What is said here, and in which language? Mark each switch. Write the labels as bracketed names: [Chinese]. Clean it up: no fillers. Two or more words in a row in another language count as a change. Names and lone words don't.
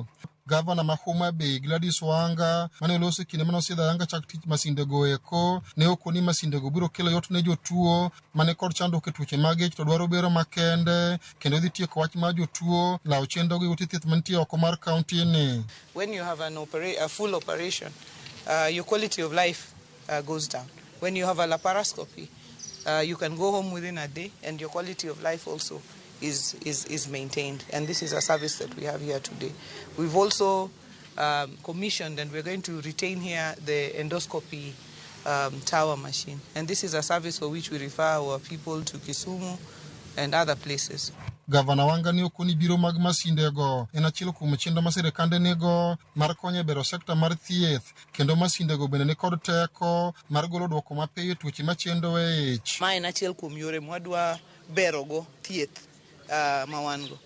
[Luo (Kenya and Tanzania)] Gavana ma Homa Bay Gladys Wanga mane oloso kinde mane osidhayanga chak tich masindego eko ne okoni masindego biro kelo yot ne jotuo mane kod chandruok e tuoche mag ich to dwaro bero makende kendo dhi tieko wach mar jotuo law chenro gi ute thieth mantie oko mar kaunti ni. [English] When you have a full operation, your quality of life goes down. When you have a laparoscopy, you can go home within a day and your quality of life also is maintained, and this is a service that we have here today. We've also commissioned, and we're going to retain here the endoscopy tower machine, and this is a service for which we refer our people to Kisumu and other places. [Luo (Kenya and Tanzania)] Gavana Wanga ni okoni biro mag masindego en achiel kuom chenro ma sirikande nigo mar konyo e bero sekta mar thieth kendo masindego bende ni kod teko mar golo dwoko mapiyo tuoche machendo e ich. Ma en achiel kuom yore mwadwa berogo thieth mawango.